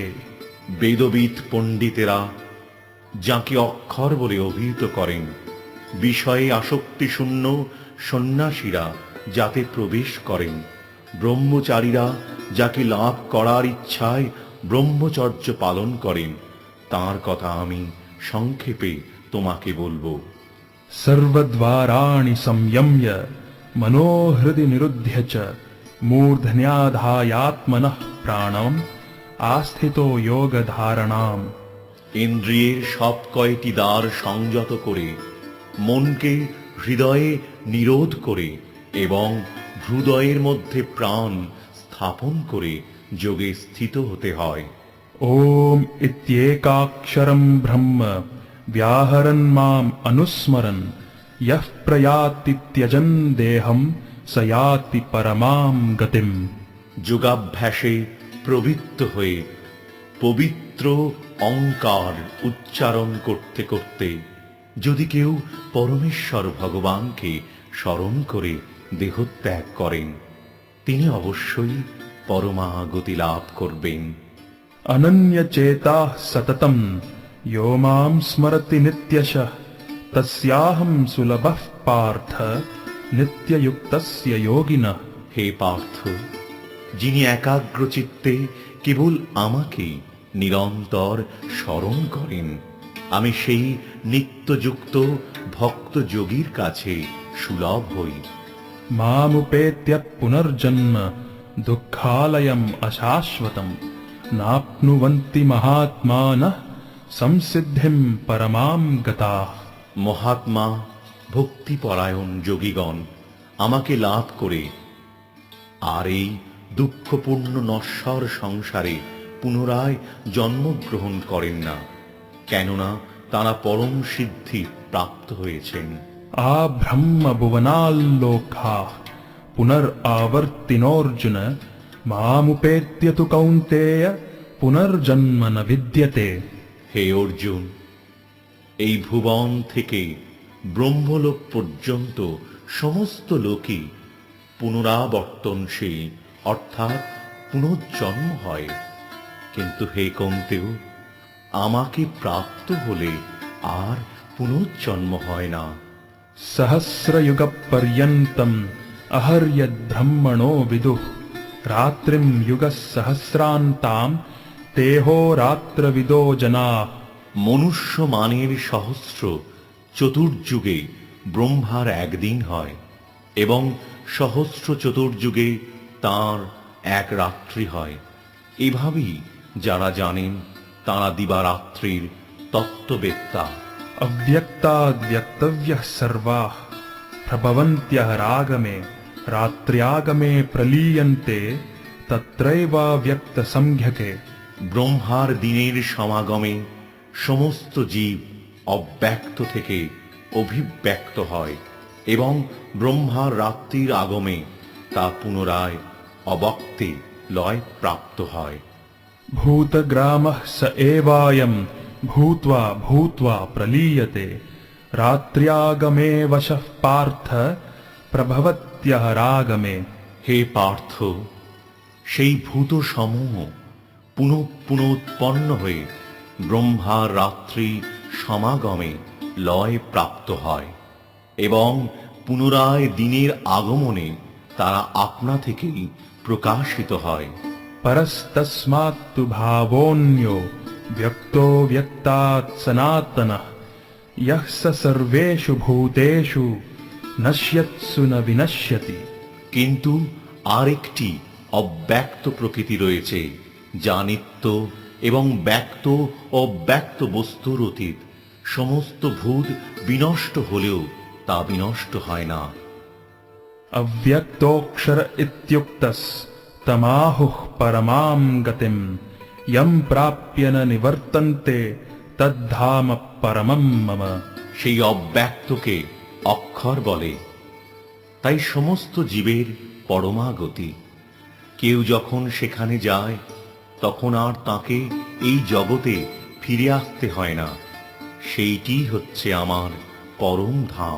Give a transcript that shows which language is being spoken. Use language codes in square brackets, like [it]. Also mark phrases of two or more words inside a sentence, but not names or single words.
[bn] বেদবিদ পণ্ডিতেরা যাকে অক্ষর বলে অভিহিত করেন, বিষয়ে আসক্তিশূন্য সন্ন্যাসীরা যাতে প্রবেশ করেন, ব্রহ্মচারীরা যাকে লাভ করার ইচ্ছায় ব্রহ্মচর্য পালন করেন, তার কথা আমি সংক্ষেপে তোমাকে বলবো। [sa] सर्वद्वाराणि संयम्य मनोहृदि निरुध्य च मूर्धन्याधायात्मनः प्राणम् आस्थितो योगधारणाम्। [bn] ইন্দ্রিয়ের সব কয়টি দ্বার সংযত করে মনকে হৃদয়ে নিরোধ করে এবং হৃদয়ের মধ্যে প্রাণ স্থাপন করে যোগে স্থিত হতে হয়। [sa] ओम इत्येकाक्षरं ब्रह्म व्याहरन् माम् अनुस्मरन् यः प्रयाति त्यजन् देहं स याति परमां गतिम्। [bn] যোগাভ্যাসে প্রবৃত্ত হয়ে পবিত্র অঙ্কার উচ্চারণ করতে করতে যদি কেউ পরমেশ্বর ভগবানকে স্মরণ করে দেহত্যাগ করেন, তিনি অবশ্যই পরমাগতি লাভ করবেন। [sa] अनन्यचेताः सततं यो मां स्मरति नित्यशः तस्याहं सुलभः पार्थ नित्ययुक्तस्य योगिनः। [bn] হে পার্থ, যিনি একাগ্র চিত্তে কেবল আমাকে নিরন্তর স্মরণ করেন, আমি সেই নিত্যযুক্ত ভক্ত যোগীর কাছে সুলভ হই। [sa] मामुपेत्य पुनर्जन्म दुःखालयम् अशाश्वतम् नाप्नुवन्ति महात्मानः संसिद्धिं परमां गताः। [bn] মহাত্মা ভক্তিপরায়ণ যোগীগণ আমাকে লাভ করে আর এই দুঃখপূর্ণ নশ্বর সংসারে পুনরায় জন্মগ্রহণ করেন না, কেননা তারা পরম সিদ্ধি প্রাপ্ত হয়েছেন। [sa] आब्रह्म भुवनाल्लोकाः पुनरावर्तिनोऽर्जुन मामुपेत्य तु कौन्तेय पुनर्जन्म न विद्यते। [bn] হে অর্জুন, এই ভুবন থেকে ব্রহ্মলোক পর্যন্ত সমস্ত লোকই পুনরাবর্তনশীল অর্থাৎ পুনর্জন্ম হয়, কিন্তু হে কৌন্তেয়, আমাকে প্রাপ্ত হলে আর পুনর্জন্ম হয় না। [sa] सहस्रयुगपर्यन्तम् अहर्यद्ब्रह्मणो विदुः रात्रिं युगसहस्रान्तां तेहोरात्रविदो जनाः। [bn] মনুষ্য মানের সহস্র চতুর্যুগে ব্রহ্মার একদিন হয় এবং সহস্র চতুর্যুগে তাঁর এক রাত্রি হয়। এভাবেই যারা জানেন তাঁরা দিবারাত্রির তত্ত্ববেত্তা। [sa] अव्यक्ताद्व्यक्तव्यः सर्वाः प्रभवन्त्यः रागमे रात्र्यागमे प्रलीयन्ते तत्रैवाव्यक्तसंज्ञके। [bn] ব্রহ্মার দিনের সমাগমে সমস্ত জীব অব্যক্ত থেকে অভিব্যক্ত হয় এবং ব্রহ্মার রাত্রির আগমে তা পুনরায় অবক্তে লয় প্রাপ্ত হয়। [sa] भूतग्रामः स एवायं भूत्वा भूत्वा प्रलीयते रात्र्यागमे वशः पार्थ प्रभवत्यः रागमे। [bn] হে পার্থ, সেই ভূত সমূহ পুনঃ পুনঃ উৎপন্ন হয়ে ব্রহ্মার রাত্রি সমাগমে লয় প্রাপ্ত হয়। এবং পুনরায় দিনের আগমনে তারা আপনা থেকেই প্রকাশিত হয়। [sa] परस्तस्मात्तु भावोऽन्यो व्यक्तो व्यक्तात् सनातनः यः स सर्वेषु भूतेषु नश्यत्सु न विनश्यति। [bn] কিন্তু আরেকটি অব্যক্ত প্রকৃতি রয়েছে, যা নিত্য এবং ব্যক্ত ও ব্যক্ত বস্তুর অতীত। সমস্ত ভূত বিনষ্ট হলেও তা বিনষ্ট হয় না। [sa] अव्यक्तोऽक्षर इत्युक्तस्तमाहुः परमां गतिम् यं प्राप्य न निवर्तन्ते तद्धाम परमं मम। [bn] সেই অব্যক্তকে অক্ষর বলে। তাই সমস্ত জীবের পরমাগতি। কেউ যখন সেখানে যায় তখন আর তাকে এই জগতে ফিরে আসতে হয় না। সেইটি হচ্ছে আমার পরম ধাম।